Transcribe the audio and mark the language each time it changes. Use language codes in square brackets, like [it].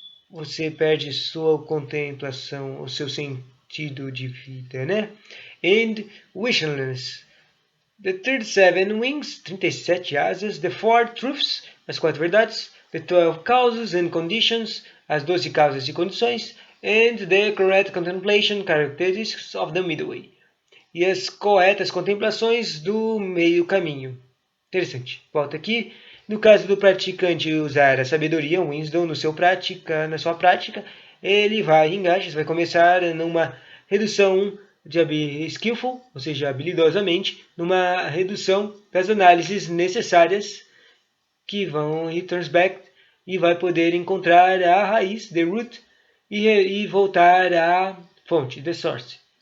[pt] Você perde sua contemplação, o seu sentido de vida, né? [en] And visionless. The 37 wings, [pt] 37 asas, [en] the 4 truths, [pt] as 4 verdades, [en] the 12 causes and conditions, [pt] as 12 causas e condições, [en] and the correct contemplation characteristics of the middle way. [pt] E as corretas contemplações do meio caminho. Interessante. Volta aqui. No caso do praticante usar a sabedoria, o wisdom, na sua prática, ele vai engajar, vai começar numa redução de skillful, ou seja, habilidosamente, numa redução das análises necessárias que vão [en] returns back [pt] e vai poder encontrar a raiz, [en] the root, [pt] e voltar à fonte, [en] the source.